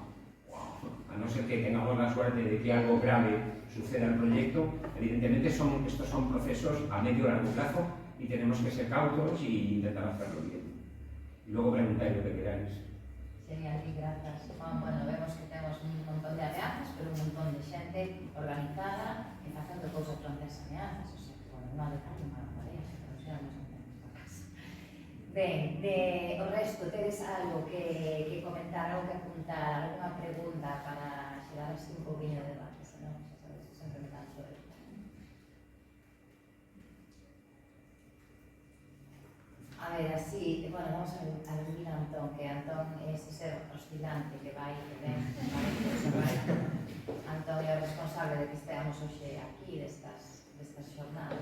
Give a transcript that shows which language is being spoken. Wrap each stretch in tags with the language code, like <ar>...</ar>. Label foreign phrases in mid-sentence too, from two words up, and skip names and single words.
<es>A no ser que tengamos la suerte de que algo grave suceda al proyecto, evidentemente estos son procesos a medio o largo plazo y tenemos que ser cautos y intentar hacerlo bien. Y luego preguntáis lo que queráis. Genial, y gracias.</es> <gl>Bueno, vemos que tenemos un montón de ameazas, pero un montón de xente organizada e facendo cousas fronte ás ameazas. O sea, que, bueno, non de tanto para María, pero xa nos entendemos na casa. Ben, o resto, tedes algo que comentar, algo que apuntar, alguna pregunta para xerar así un pouquinho de debate, senón, xa sabes, sempre me canso de A ver, así, bueno, vamos a aludir a Antón, que Antón é ese ser oscilante que vai e ven, Antón é o responsable de que esteamos hoxe aquí destas xornadas.</gl>